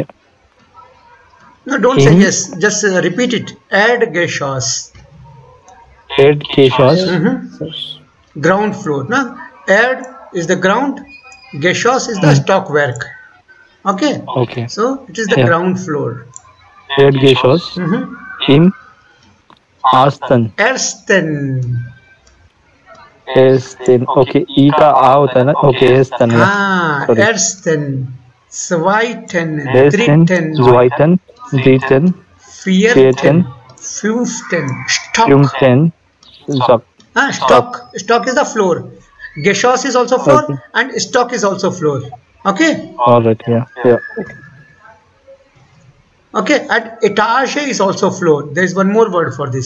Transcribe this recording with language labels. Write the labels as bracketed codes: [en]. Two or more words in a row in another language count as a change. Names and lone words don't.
[en] No, don't say In- yes, just repeat it। Erdgeschoss। Erdgeschoss. Ground floor, na? Erd is the ground, Geschoss is the stockwerk. Okay? Okay. So it is the Yeah. ground floor. [de] Erdgeschoss. Im Ersten. Ersten। Ersten. [hi] Okay. I का आ होता है ना? [en] Okay. Ersten. Yeah. [hi] हाँ, [en] Sorry. [de] Ersten, Zweiten, Ersten, Dritten, Zweiten, Dritten, Vierten, Fünften, Stock. 15. Stock. [en] Stock. Stock is the floor. Geschoss is also floor Okay. and stock is also floor. Okay? All right. Yeah. Yeah. Okay, and etage is also floor. There is one more word for this.